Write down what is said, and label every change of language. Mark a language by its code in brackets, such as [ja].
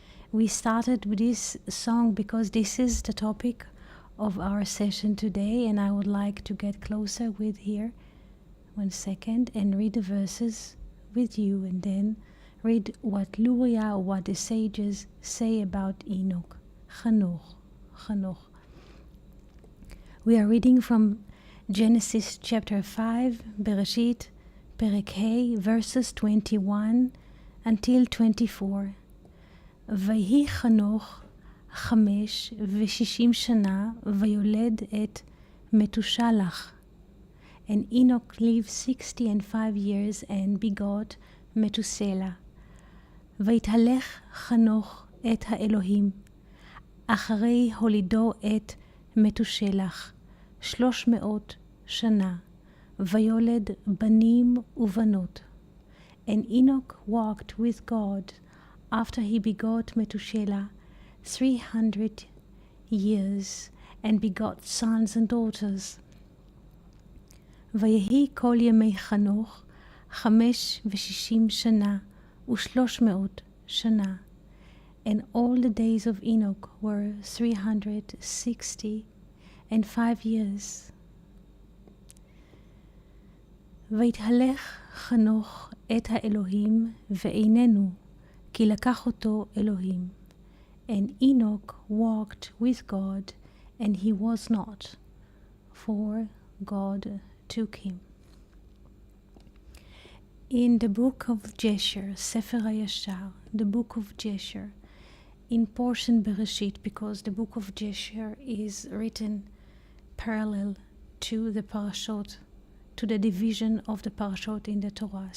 [en] We started with this song because this is the topic of our session today, and I would like to get closer with here 1 second and read the verses with you, and then read what Luria or what the sages say about Enoch. Chanoch. We are reading from Genesis chapter 5, Bereshit, Perek Hey, verses 21 until 24. [he] ויהי חנוך 65 שנה ויולד את מתושלח. [en] And Enoch lived 65 years and begot Methuselah. [he] ויתהלך חנוך את האלוהים, אחרי הולידו את מתושלח 300 שנה, ויולד בנים ובנות. [en] And Enoch walked with God after he begot Methuselah 300 years, and begot sons and daughters. [he] ויהי כל ימי חנוך 65 שנה ו300 שנה. [en] And all the days of Enoch were 365 years. [he] ויתהלך חנוך את האלוהים ואיננו, כי לקח אותו אלוהים. [en] And Enoch walked with God, and he was not, for God took him. In the book of Jesher, Sefer HaYashar, the book of Jesher, in portion Bereshit, because the book of Jesher is written parallel to the parashot, to the division of the parashot in the Torah.